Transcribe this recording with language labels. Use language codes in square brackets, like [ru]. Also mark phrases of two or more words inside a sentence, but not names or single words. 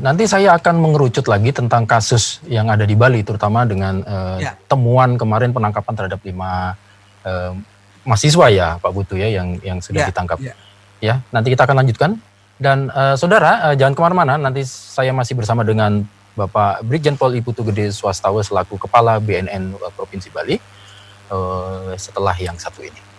[id] Nanti saya akan mengerucut lagi tentang kasus yang ada di Bali terutama dengan temuan kemarin penangkapan terhadap 5 mahasiswa ya Pak Putu ya yang sudah ditangkap. Ya, nanti kita akan lanjutkan. Dan saudara jangan kemana-mana, nanti saya masih bersama dengan Bapak Brigjen Pol I Putu Gede Swastawa selaku Kepala BNN Provinsi Bali setelah yang satu ini.